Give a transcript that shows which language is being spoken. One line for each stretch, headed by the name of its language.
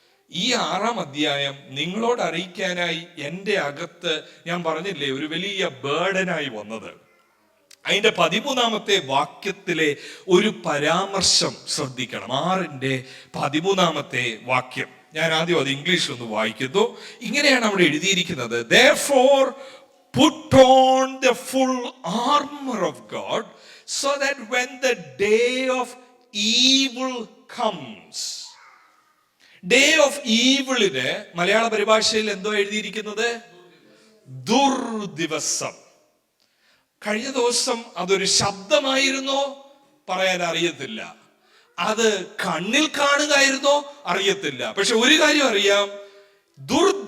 Malayalam: ഈ 6ാം അധ്യായം നിങ്ങളോട് അറിയിക്കാനായി എൻ്റെ അകത്ത്, ഞാൻ പറഞ്ഞില്ലേ, ഒരു വലിയ ബേർഡനായി വന്നത്. അതിന്റെ 13ാമത്തെ വാക്യത്തിലെ ഒരു പരാമർശം ശ്രദ്ധിക്കണം. 6:13 വാക്യം. ഞാൻ ആദ്യം അത് ഇംഗ്ലീഷിൽ ഒന്ന് വായിക്കുന്നു. ഇങ്ങനെയാണ് അവിടെ എഴുതിയിരിക്കുന്നത്.
English: Therefore put on the full armor of God so that when the day of evil comes.
Malayalam: Day of ഈവിളിന് മലയാള പരിഭാഷയിൽ എന്തോ എഴുതിയിരിക്കുന്നത്? ദുർദിവസം. കഴിഞ്ഞ ദിവസം അതൊരു ശബ്ദമായിരുന്നോ? പറയാൻ അറിയത്തില്ല. അത് കണ്ണിൽ കാണുകയായിരുന്നോ? അറിയത്തില്ല. പക്ഷെ ഒരു കാര്യം അറിയാം, ദുർദിവസം